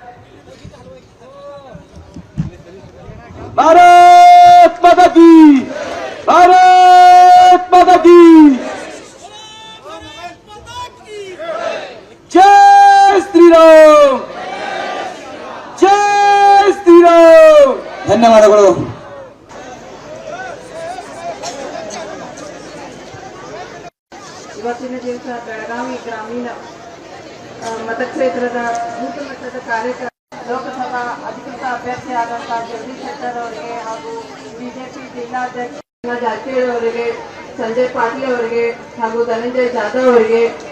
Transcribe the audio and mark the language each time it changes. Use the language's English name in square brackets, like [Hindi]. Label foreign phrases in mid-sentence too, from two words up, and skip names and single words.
[Hindi] भारत माता की, भारत माता की, जय श्रीराम, जय श्रीराम। [Kannada] धन्यवादಗಳು। ಇವತ್ತಿನ ದಿವಸ ಬೆಳಗಾವಿ ಗ್ರಾಮೀಣ ಮತಕ್ಷೇತ್ರದ ಬೂತ್ ಮಟ್ಟದ ಕಾರ್ಯಕ್ರಮ ಲೋಕಸಭಾ ಅಧಿಕೃತ ಅಭ್ಯರ್ಥಿಯಾದಂತಹ ಜಗದೀಶ್ ಶೆಟ್ಟರ್ ಅವರಿಗೆ ಹಾಗೂ ಬಿಜೆಪಿ ಜಿಲ್ಲಾಧ್ಯಕ್ಷ ಜಾರಕಿಹೊಳಿ ಅವರಿಗೆ, ಸಂಜಯ್ ಪಾಟೀಲ್ ಅವರಿಗೆ ಹಾಗೂ ಧನಂಜಯ ಜಾಧವ್ ಅವರಿಗೆ,